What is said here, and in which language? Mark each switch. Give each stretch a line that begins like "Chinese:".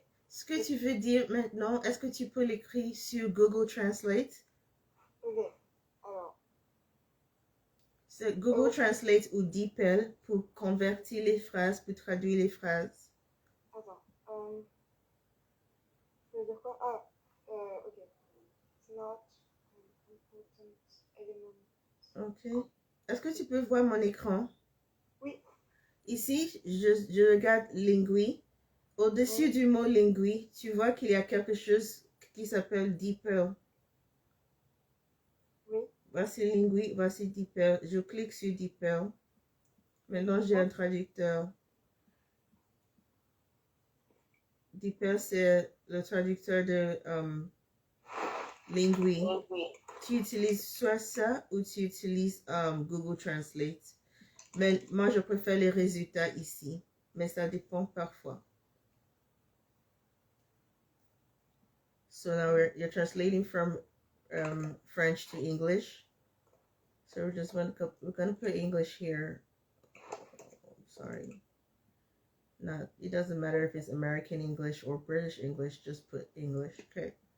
French: Ce que tu veux dire maintenant, est-ce que tu peux l'écrire sur Google Translate? ok. Alors, C'est Google Translate ou DeepL pour convertir les phrases, pour traduire les phrases. attends. Je veux dire quoi? Ah, ok.
English: It's not an important element.
French: Ok. Est-ce que tu peux voir mon écran? Oui. Ici, je regarde lingui. Au-dessus du mot lingui, tu vois qu'il y a quelque chose qui s'appelle DeepL. Oui. Voici lingui, voici DeepL. Je clique sur DeepL. Maintenant, j'ai un traducteur. DeepL, c'est le traducteur de lingui. Tu utilises soit ça ou tu utilises Google Translate. Mais moi, je préfère les résultats ici. Mais ça dépend parfois.
English: So now you're translating from French to English. So we're gonna put English here. Sorry. It doesn't matter if it's American English or British English, just put English, okay?